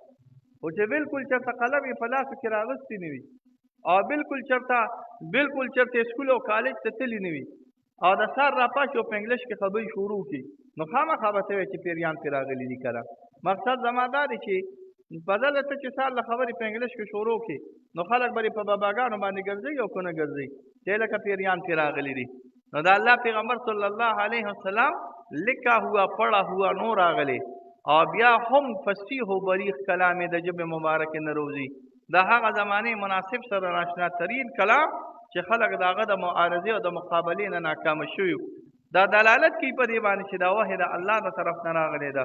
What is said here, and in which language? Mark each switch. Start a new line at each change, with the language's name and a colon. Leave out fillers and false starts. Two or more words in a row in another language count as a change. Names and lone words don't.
Pashto: خو چې بلکل چېرته قلم یې په لاسو کې راغستی نه وي او بلکل چېرته سکول او کالج ته تللی نه وي او د سار راپاشي او په انګلیش کې خبرې شروع کړي، نو خامخا به ته وایې چې پیریان پرې راغلي دي. که مقصد زما دا دی چې بدله ته چې سار له خبرې په انګلیش کې شروع کړي نو خلک به په باباګانو باندې ګرځي او که نه ګرځي چې لکه پیریان پرې راغلي دي. نو د الله پیغمبر
Arabic: صلی الله علیه وسلم
Urdu: لکھا ہوا پڑھا ہوا
Pashto: نو راغلی او بیا هم فصیح و بلیغ کلام د ژبې مبارکې نه روزي. د هغه زمانې مناسب سره ناشنا ترین کلام چې خلک د هغه د معارضې او د مقابلې نه ناکامه شوي. دا دلالت کوي په دې باندې چې دا وحی د الله د طرف نه راغلی ده.